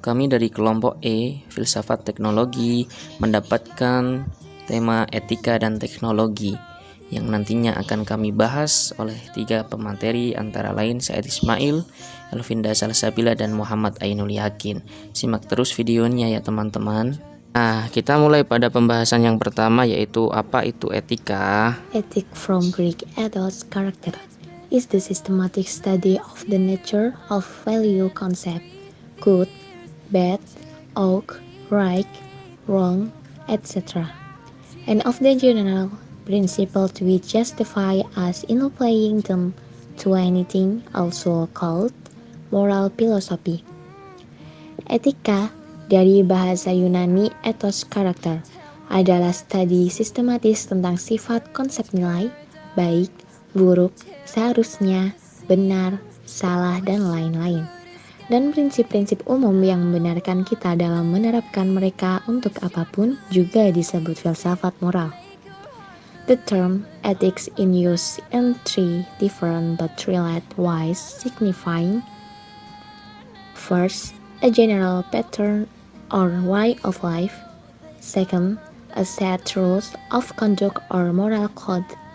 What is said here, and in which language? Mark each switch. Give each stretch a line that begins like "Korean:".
Indonesian: Kami dari kelompok E, Filsafat Teknologi, mendapatkan tema etika dan teknologi yang nantinya akan kami bahas oleh 3 pemateri antara lain Said Ismail, Elvinda Salsabila, dan Muhammad Ainul Yakin. Simak terus videonya ya teman-teman. Nah, kita mulai pada pembahasan yang pertama, yaitu apa itu etika.
English: Ethic from Greek ethos, character, is the systematic study of the nature of value concept, good, bad, ought, right, wrong, etc., and of the general principle to be justified as in applying them to anything, also called moral philosophy.
Indonesian: Etika dari bahasa Yunani ethos, character adalah studi sistematis tentang sifat konsep nilai, baik, buruk, seharusnya, benar, salah, dan lain-lain. Dan prinsip-prinsip umum yang membenarkan kita dalam menerapkan mereka untuk apapun juga disebut filsafat moral.
English: The term ethics in use in 3 different but related ways, signifying first, a general pattern or way of life. Second, a set rules of conduct or moral code.